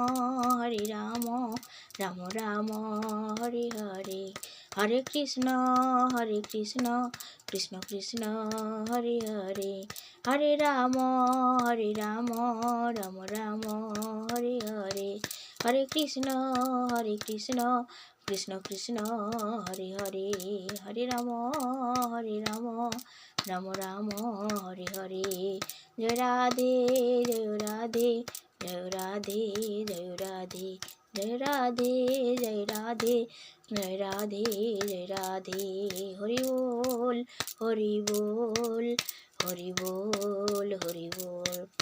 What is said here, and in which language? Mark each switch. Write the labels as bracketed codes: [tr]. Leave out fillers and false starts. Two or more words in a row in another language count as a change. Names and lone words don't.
[sa] রাম হরে হরে হরে কৃষ্ণ কৃষ্ণ হরে হরে হরে রাম রাম হরে হরে হরে কৃষ্ণ কৃষ্ণ হরে হরে হরে রাম রাম হরে হরে জয় রাধে জয় রাধে জয় রাধে জয় রাধে জয় রাধে জয় রাধে জয় রাধে জয় রাধে [bn] হরি বল হরি বল হরি বল হরি বল